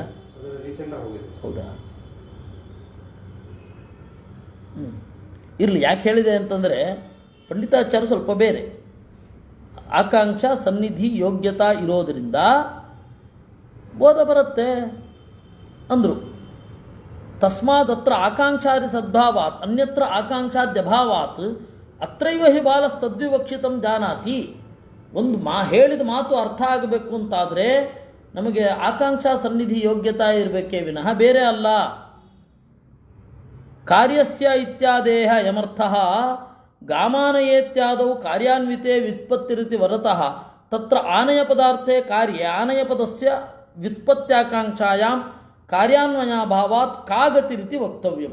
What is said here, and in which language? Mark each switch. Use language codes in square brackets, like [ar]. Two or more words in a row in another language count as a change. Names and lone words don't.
[kn] ಹೌದಾ? ಇರಲಿ. ಯಾಕೆ ಹೇಳಿದೆ ಅಂತಂದರೆ ಪಂಡಿತಾಚಾರ್ಯ ಸ್ವಲ್ಪ ಬೇರೆ. ಆಕಾಂಕ್ಷ, ಸನ್ನಿಧಿ, ಯೋಗ್ಯತಾ ಇರೋದರಿಂದ ಬೋಧ ಬರುತ್ತೆ ಅಂದರು. [sa] ತಸ್ಮಾತ್ ಅತ್ರ ಆಕಾಂಕ್ಷಾದಿ ಸದ್ಭಾವಾತ್ ಅನ್ಯತ್ರ ಆಕಾಂಕ್ಷಾದ್ಯಭಾವಾತ್ ಅತ್ರೈವ ಹಿ ಬಾಲಸ್ತದ್ವಿವಕ್ಷಿತಂ ಜಾನಾತಿ. [kn] ಒಂದು ಹೇಳಿದ ಮಾತು ಅರ್ಥ ಆಗಬೇಕು ಅಂತಾದರೆ ನಮಗೆ ಆಕಾಂಕ್ಷಾ ಸನ್ನಿಧಿ ಯೋಗ್ಯತಾ ಇರಬೇಕೇ ವಿನಃ ಬೇರೆ ಅಲ್ಲ. [sa] ಕಾರ್ಯಸ್ಯ ಇತ್ಯಾದೇಹ ಯಮರ್ಥಃ ಗಾಮಾನಯೇತ್ಯಾದೌ ಕಾರ್ಯಾನ್ವಿತೆ ವ್ಯುತ್ಪತ್ತಿರಿತಿ ವರತಃ ತತ್ರ ಆನಯ ಪದಾರ್ಥೇ ಕಾರ್ಯೆ ಆನಯ ಪದಸ್ಯ ವ್ಯುತ್ಪತ್ತ್ಯಾಕಾಂಕ್ಷಾಯಾಂ ಕಾರ್ಯಾನ್ವಯಾಭಾವಾತ್ ಕಾಗತಿರಿತಿ ವಕ್ತವ್ಯಂ.